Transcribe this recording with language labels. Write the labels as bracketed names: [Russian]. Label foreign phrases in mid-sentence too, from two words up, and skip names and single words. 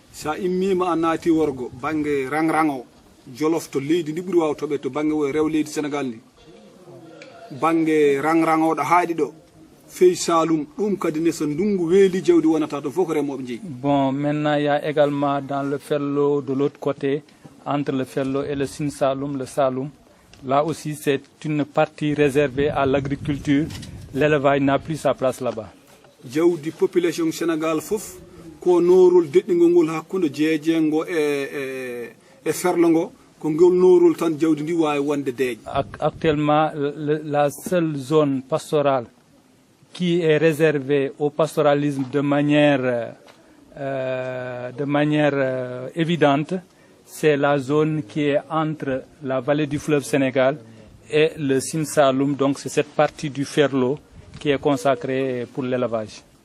[French] Bon, maintenant il y a également dans le Ferlo de l'autre côté, entre le Ferlo et le Sine Saloum, le Saloum. Là aussi, c'est une partie réservée à l'agriculture. L'élevage n'a plus sa place là-bas. [Fula] Population Sénégal fof ko norul deddingol hakkunde jeejengo e ferlongo ko ngol norul tan jawdi ndi wawi wonde deej. [French] Actuellement, la seule zone pastorale qui est réservée au pastoralisme de manière évidente, c'est la zone qui est entre la vallée du fleuve Sénégal et le Sine Saloum, donc c'est cette partie du Ferlo qui est consacrée pour l'élevage.